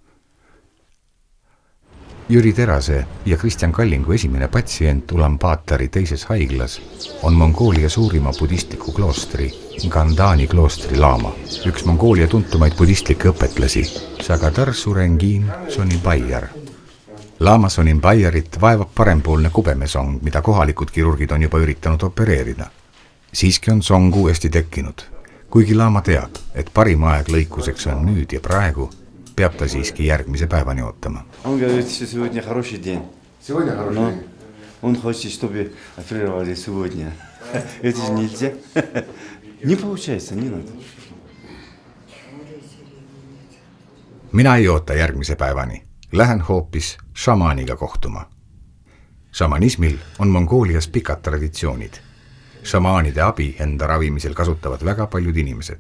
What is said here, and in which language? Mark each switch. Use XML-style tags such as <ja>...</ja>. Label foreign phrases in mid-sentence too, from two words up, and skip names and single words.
<et>Jüri Terase ja Kristjan Kallingu esimene patsient Ulaanbaatari teises haiglas on Mongoolia suurima budistliku kloostri Gandhani kloostri laama, üks Mongoolia tuntumaid budistlikke õpetlasi, Sagadar Surengin Sonimbayar. Laama Sonimbayarit vaevab parempoolne kubemesong, mida kohalikud kirurgid on juba üritanud opereerida. Siiski on song uuesti tekkinud. Kuigi laama teab, et parim aeg lõikuseks on nüüd ja praegu, peab ta siiski järgmise päevani ootama.</et> <ru>Он говорит, что сегодня хороший день. Сегодня хороший день. Он хочет, чтобы оперировали сегодня. Это же нельзя. Не получается, не надо.</ru> <et>Mina ei oota järgmise päevani. Lähen hoopis šamaaniga kohtuma. Šamanismil on Mongoolias pikad traditsioonid. Šamaanide abi enda ravimisel kasutavad väga paljud inimesed.</et>